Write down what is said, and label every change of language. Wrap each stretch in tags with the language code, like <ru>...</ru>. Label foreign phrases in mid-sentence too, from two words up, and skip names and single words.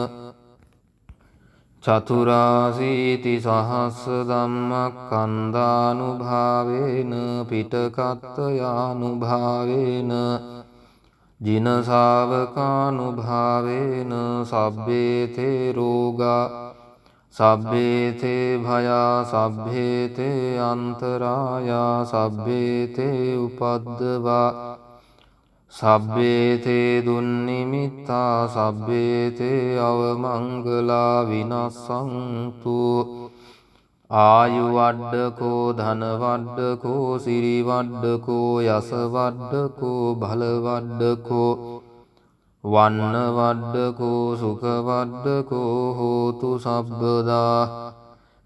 <pi>චතුරාසීති සහස්ස ධම්මස්කන්ධානුභාවේන පිටකත්ථයානුභාවේන ජින ශාවකානුභාවේන සබ්බේතේ රෝගා සබ්බේතේ භයා සබ්බේතේ අන්තරායා සබ්බේතේ උපද්දවා සබ්බේතේ දුන්නිමිත්තා සබ්බේතේ අවමංගලා විනස්සන්තු. ආයු වඩ්ඩකෝ ධන වඩ්ඩකෝ සිරි වඩ්ඩකෝ යස වඩ්ඩකෝ බල වඩ්ඩකෝ වන්න වඩ්ඩකෝ සුඛ වඩ්ඩකෝ හෝතු සබ්බදා.</pi>